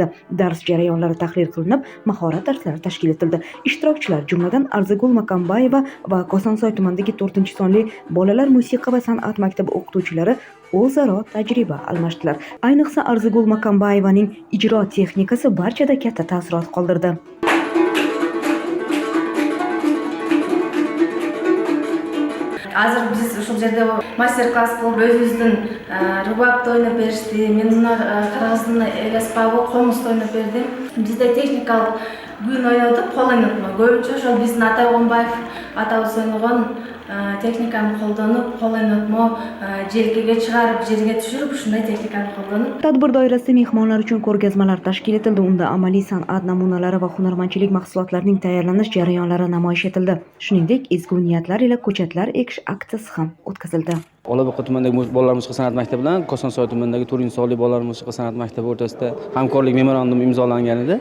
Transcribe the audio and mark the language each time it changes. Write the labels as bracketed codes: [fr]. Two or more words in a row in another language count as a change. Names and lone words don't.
[uz] Dars jarayonlari tahlil qilinib, mahorat darslari tashkil etildi. Ishtirokchilar, jumladan Arzigul Makambayeva va Kosonsoy tumanidagi 4-sonli bolalar musiqa va san'at maktabi o'qituvchilari o'zaro tajriba almashdilar. Ayniqsa Arzigul Makambayevaning ijro texnikasi barchada katta taassurot qoldirdi. [ky] Азыр биз ушул жерде мастер-класс кылып өзүбүздүн рубабты ойноп беришти. Мен мына кыргыздын эл аспабы комузду ойноп бердим. Бизде техникалык күн ойнодук, кол ойнотмо. Көбүнчө ошол биздин Атай Огонбаев атабыз ойногон техниканы колдонуп, кол ойнотмо, желкеге чыгарып, жерге түшүрүп, ушундай техниканы колдонуп. [uz] Tadbir doirasida mehmonlar uchun ko'rgazmalar tashkil etildi. Unda amaliy san'at namunalari va hunarmandchilik mahsulotlarining tayyorlanish jarayonlari namoyish etildi. Shuningdek, ezgu niyatlar ila ko'chatlar ekish aksiyasi ham o'tkazildi. Olabuqa tumanidagi bolalar musiqa san'at maktabi bilan Kosonsoy tumanidagi 4-sonli bolalar musiqa san'at maktabi o'rtasida hamkorlik memorandumi imzolangan edi.